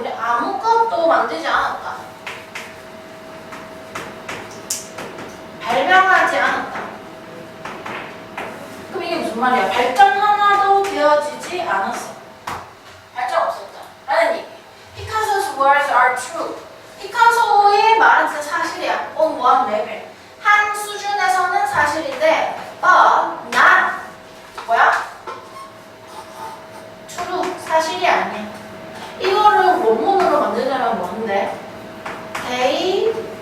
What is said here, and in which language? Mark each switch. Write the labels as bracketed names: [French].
[Korean] 우리 아무것도 만들지 않았다. 발명하지 않았다. 그럼 이게 무슨 말이야? 발전 하나도 되어지지 않았어. 발전 없었다. 라는 얘기. [English] Picasso's words are true. [Korean] 피카소의 말은 진짜 사실이야. [English] on one level. [Korean] 한 수준에서는 사실인데 [English] but not [Korean] 뭐야? [English] true. [Korean] 사실이 아니야. 이거를 원문으로 만들자면 뭔데? They